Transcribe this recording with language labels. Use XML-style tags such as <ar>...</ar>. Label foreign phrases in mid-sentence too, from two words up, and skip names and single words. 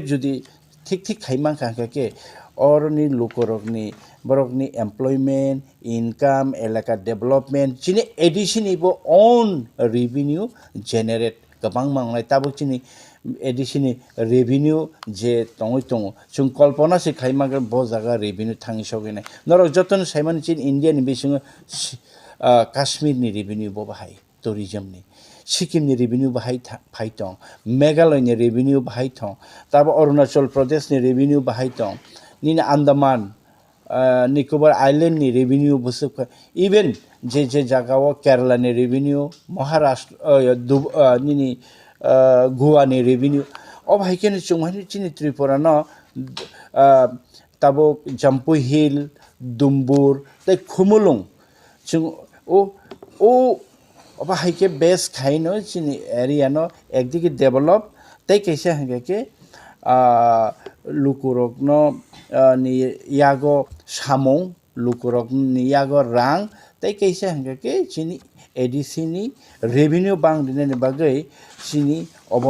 <trp>जुदि ठीक खाइमान खाके औरनि लोकरकनि बरकनि</trp> <en>employment income</en> <trp>एलाका डेवलपमेंट चिनि एडिशन इबो ओन</trp> <en>revenue generate</en> <trp>गोबां मांगनाय ताबो चिनि एडिशन रेवेन्यू जे तंगै तंग जों कल्पना से खाइमागन ब जागा रेवेन्यू थांनि सगैनाय नर जतन साइमान चिन इंडिया नि बिसिङ काश्मीर नि रेवेन्यू बो बाहाय टूरिज्म Sikkim ni revenue bahai tong, Meghalaya ni revenue bahai tong, tabo Arunachal Pradesh ni revenue bahai tong, nina Andaman, Nicobar Island ni revenue busuk, even je jagawa Kerala ni revenue, Maharashtra nini Goa ni revenue, ob haiken chungmani chini Tripura no tabo Jampu Hill, Dumbur, tai Khumulung, chung o अब हाइके बेस खाइनो चिनि एरिया नो एकदिके डेभलप तै कैसे हंगे लुकुरक नो नि यागो सामों लुकुरक नि यागो रां तै कैसे हंगे चिनि एडिसिनी रेवेन्यू बांग दिने बागै चिनि अबो</trp>